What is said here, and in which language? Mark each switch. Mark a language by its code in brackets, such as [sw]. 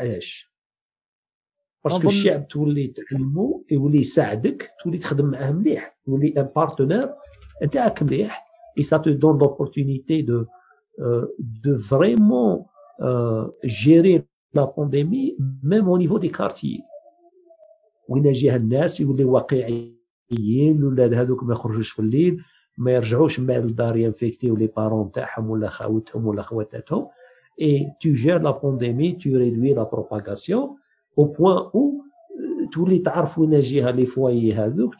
[ar] علاش؟ باسكو الشعب تولي تعلمو، يولي يساعدك، تولي تخدم معاه مليح، يولي ان بارتنير نتاعك مليح. [fr] et ça te donne l'opportunité de vraiment gérer la pandémie même au niveau des quartiers. [ar] وين جاها الناس يولي واقعيين. الولاد هذوك ما يخرجوش في الليل، ما يرجعوش من بعد للدار ينفيكتيو لي بارون تاعهم ولا خاوتهم ولا خواتاتهم. [fr] et tu gères la pandémie, tu réduis la propagation au point où [ar] تولي تعرف وين جاها لي فوايي هذوك.